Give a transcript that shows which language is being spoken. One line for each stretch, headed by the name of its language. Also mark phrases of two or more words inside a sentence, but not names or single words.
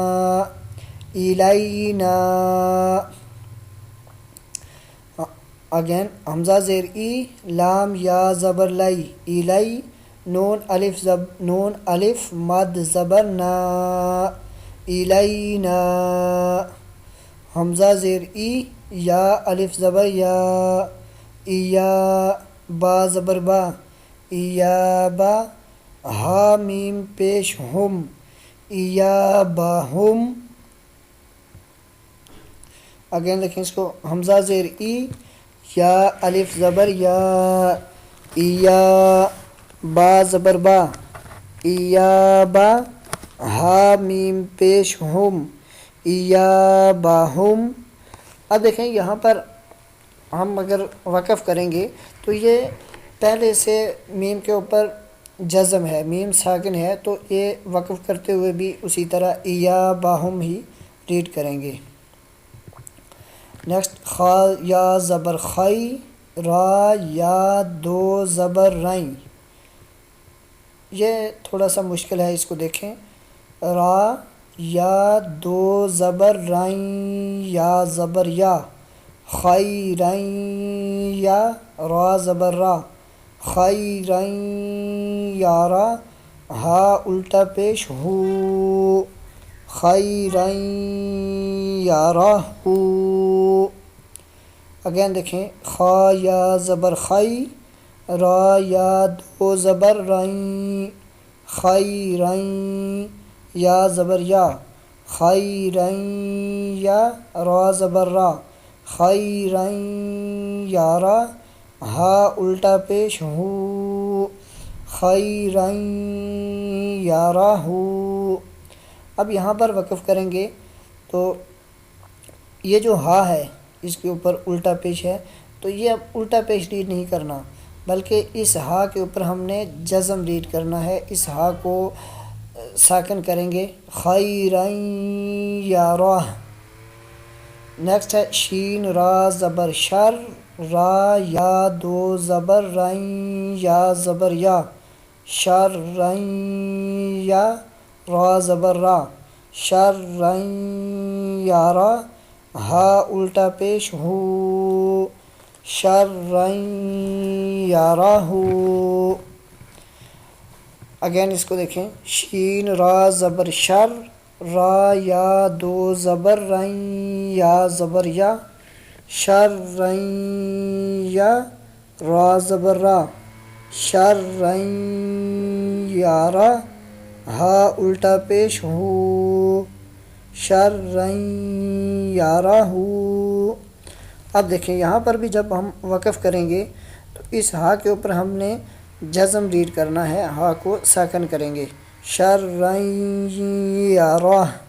Urdu: ایلینا، اگین حمزہ زیر ای، لام یا زبر لی، ایلی، نون الف مد زبر نا، ایلینا، حمزہ زیر ای، یا الف زبر یا، ایا، با زبر با، ایابا، ہا میم پیش ہم، ایابہم، اگین دیکھیں اس کو حمزہ زیر ای، یا الف زبر یا، ایا، با زبر با، ایابا، ہا میم پیش ہم، ایابہم۔ اب دیکھیں یہاں پر ہم اگر وقف کریں گے تو یہ پہلے سے میم کے اوپر جزم ہے، میم ساکن ہے، تو یہ وقف کرتے ہوئے بھی اسی طرح ایابہم ہی ریڈ کریں گے۔ نیکسٹ خا یا زبر خی، را یا دو زبر رائیں، یہ تھوڑا سا مشکل ہے، اس کو دیکھیں، را یا دو زبر رائیں، یا زبر یا، خیرین یا، را زبر را، خیرین یارا، ہا الٹا پیش ہو، خیرین یارا ہو، اگین دیکھیں خا یا زبر خی، را یا دو زبر رائیں، خیرین، یا زبر یا، خیرین یا، را زبر را، خیرین یارا، ہا الٹا پیش ہو، خیرین یارا ہو۔ اب یہاں پر وقف کریں گے تو یہ جو ہا ہے اس کے اوپر الٹا پیش ہے، تو یہ اب الٹا پیش ریڈ نہیں کرنا، بلکہ اس ہا کے اوپر ہم نے جزم ریڈ کرنا ہے، اس ہا کو ساکن کریں گے، خیرین یارا۔ نیکسٹ ہے شین را زبر شر، را یا دو زبر رائیں، یا زبر یا، شرعین یا، را زبر را، شرعین یارا، ہا الٹا پیش ہو، شرعین یارا ہو۔ اگین اس کو دیکھیں شین را زبر شر، را یا دو زبر رائیں، یا زبر یا، شرعین یا، را زبر را، شرعین یارا، ہا الٹا پیش ہو، شرعین یارا ہو۔ اب دیکھیں یہاں پر بھی جب ہم وقف کریں گے تو اس ہا کے اوپر ہم نے جزم ریڈ کرنا ہے، ہا کو ساکن کریں گے، شرعین یارا۔